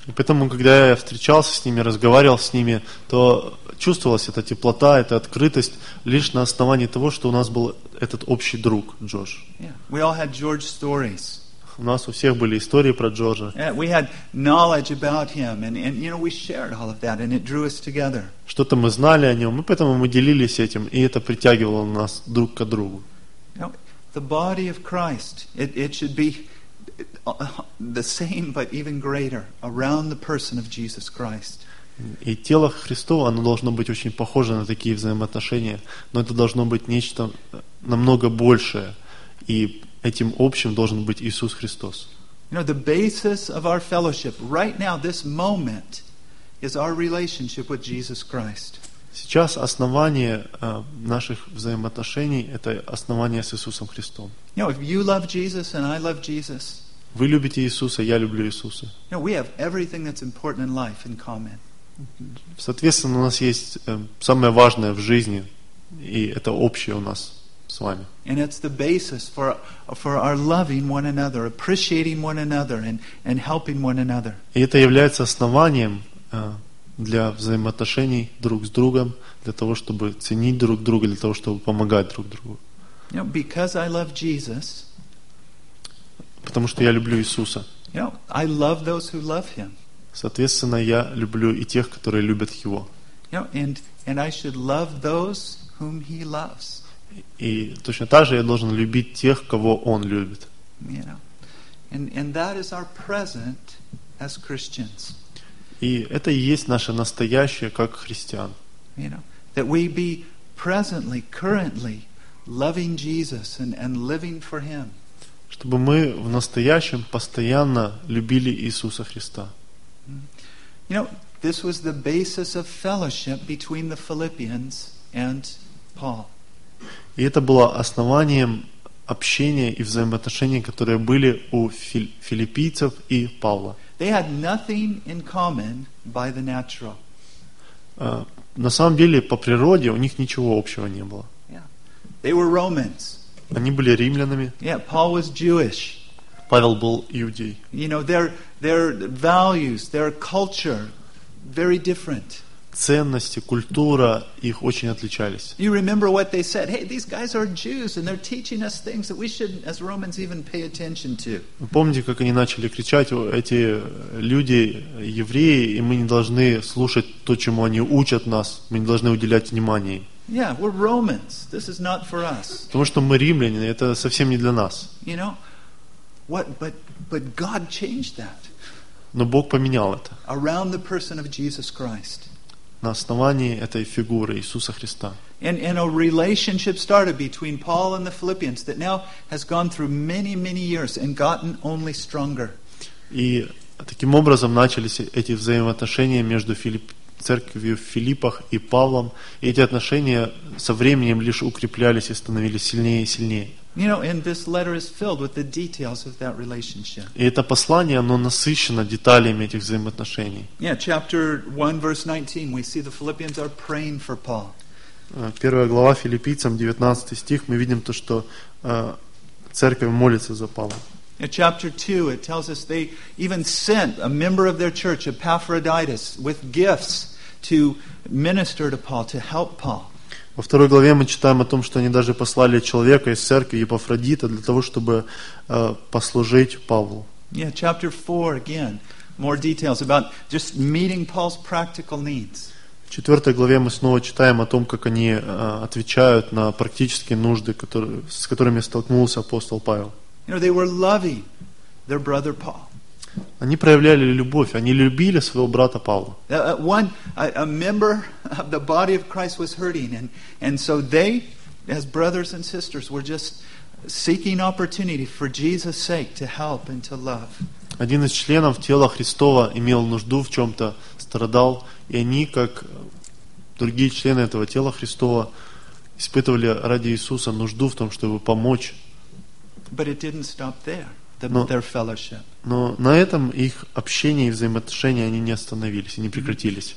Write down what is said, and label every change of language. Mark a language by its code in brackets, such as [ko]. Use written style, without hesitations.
[ru] И поэтому, когда я встречался с ними, разговаривал с ними, то чувствовалась эта теплота, эта открытость лишь на основании того, что у нас был этот общий друг Джордж. [en] Yeah. We all had George stories. [ru] У нас у всех были истории про Джорджа. [en] Yeah, we had knowledge about him, and you know, we shared all of that, and it drew us together. [ru] Что-то мы знали о нем, и поэтому мы делились этим, и это притягивало нас друг к другу. [en] Now, the body of Christ, it should be the same, but even greater, around the person of Jesus Christ. [ru] И тело Христово, оно должно быть очень похоже на такие взаимоотношения, но это должно быть нечто намного большее, и этим общим должен быть Иисус Христос. [en] You know, the basis of our fellowship right now, this moment, is our relationship with Jesus Christ. [ru] Сейчас основание наших взаимоотношений – это основание с Иисусом Христом. [en] You know, if you love Jesus and I love Jesus, [ru] вы любите Иисуса, я люблю Иисуса. [en] You know, we have everything that's important in life in common. [ru] Соответственно, у нас есть самое важное в жизни, и это общее у нас с вами. [en] And it's the basis for our loving one another, appreciating one another, and helping one another. [ru] И это является основанием для взаимоотношений друг с другом, для того, чтобы ценить друг друга, для того, чтобы помогать друг другу. [en] You know, because I love Jesus. [ru] Потому что я люблю Иисуса. [en] You know, I love those who love him. [ru] Соответственно, я люблю и тех, которые любят его. [en] You know, and I should love those whom he loves. [ru] И точно так же я должен любить тех, кого он любит. [en] You know, and that is our present as Christians. [ru] И это и есть наше настоящее как христиан. [en] You know, that we be presently, currently loving Jesus and living for him. [ru] Чтобы мы в настоящем постоянно любили Иисуса Христа. [en] You know, this was the basis of fellowship between the Philippians and Paul. [ru] И это было основанием общения и взаимоотношений, которые были у филиппийцев и Павла. [en] They had nothing in common by the natural. [ru] На самом деле, по природе у них ничего общего не было. [en] They were Romans. [ru] Они были римлянами. [en] Yeah, Paul was Jewish. [ru] Павел был иудей. [en] You know, their values, their culture, very different. [ru] Ценности, культура их очень отличались. [en] You remember what they said? Hey, these guys are Jews, and they're teaching us things that we shouldn't, as Romans, even pay attention to. [ru] Вы помните, как они начали кричать: эти люди евреи, и мы не должны слушать то, чему они учат нас, мы не должны уделять внимания. [en] Yeah, we're Romans. This is not for us. [ru] Потому что мы римляне, это совсем не для нас. [en] You know, what? But God changed that. [ru] Но Бог поменял это. [en] Around the person of Jesus Christ. [ru] На основании этой фигуры Иисуса Христа. [en] And a relationship started between Paul and the Philippians that now has gone through many, many years and gotten only stronger. [ru] И таким образом начались эти взаимоотношения между церковью в Филиппах и Павлом, и эти отношения со временем лишь укреплялись и становились сильнее и сильнее. [en] You know, and this letter is filled with the details of that relationship. [ru] И это послание, оно насыщено деталями этих взаимоотношений. [en] Yeah, chapter 1, verse 19, we see the Philippians are praying for Paul. [ru] Первая глава Филиппийцам, 19 стих, мы видим то, что церковь молится за Павла. [en] In chapter 2, it tells us they even sent a member of their church, Epaphroditus, with gifts to minister to Paul, to help Paul. [ru] Во второй главе мы читаем о том, что они даже послали человека из церкви, Епафродита, для того, чтобы послужить Павлу. [en] Yeah, chapter 4, again, more details about just meeting Paul's practical needs. [ru] В четвертой главе мы снова читаем о том, как они отвечают на практические нужды, с которыми столкнулся апостол Павел. [en] You know, they were loving their brother Paul. [ru] Они проявляли любовь, они любили своего брата Павла. [en] One, a member of the body of Christ was hurting, and so they, as brothers and sisters, were just seeking opportunity for Jesus' sake to help and to love. [ru] Один из членов тела Христова имел нужду в чем-то, страдал, и они, как другие члены этого тела Христова, испытывали ради Иисуса нужду в том, чтобы помочь. [en] But it didn't stop there. Their fellowship. [ru] Но на этом их общение и взаимоотношения они не остановились и не прекратились.